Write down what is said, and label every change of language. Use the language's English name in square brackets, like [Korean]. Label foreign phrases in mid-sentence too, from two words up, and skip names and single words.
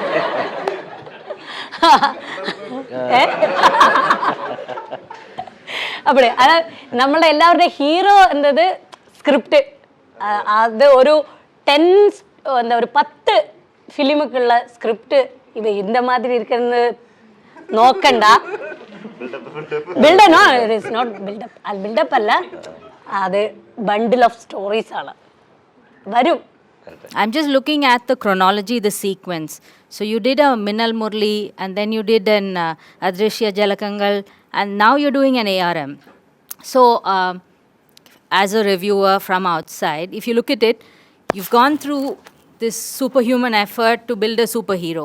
[Tamil] அப்படி அதாவது நம்மளோட எல்லாருடைய ஹீரோ என்றது ஸ்கிரிப்ட். அது ஒரு 10 ஃபிலிமுக்குள்ள ஸ்கிரிப்ட். இது இந்த மாதிரி இருக்கிறது നോക്കണ്ട. [English] buildup it is not buildup. [Malayalam] അത് ബിൽഡപ്പ് അല്ല, അത് [English] bundle of stories [Malayalam] ആണ്. വരും. [English] I'm just looking at the chronology, the sequence. So you did a Minnal Murli, and then you did an Adrishya Jalakangal, and now you're doing an A.R.M. So as a reviewer from outside, if you look at it, you've gone through this superhuman effort to build a superhero.